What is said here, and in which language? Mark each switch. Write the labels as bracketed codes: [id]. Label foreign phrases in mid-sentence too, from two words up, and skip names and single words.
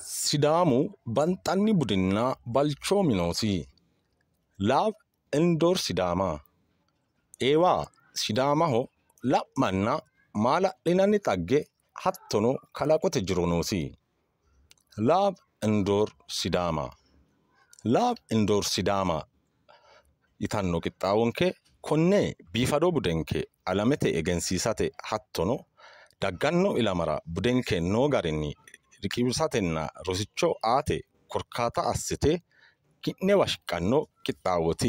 [sid] Sidaamu banxanni budinna balchoomi noosi. [en] Love indoor Sidaama. [sid] Eewaa Sidaamaho la'manna maala'linanni xagge hattono kalaqote jiro noosi. [en] Love indoor Sidaama. Love indoor Sidaama [sid] yitanno qixxaawonke konne biifado budenke alamete egensiisate hattono dagganno ilamara budenke noo garinni riqiwisatenna rosicho aate korkaata assite ki'newa shiqqanno qixxaawoti.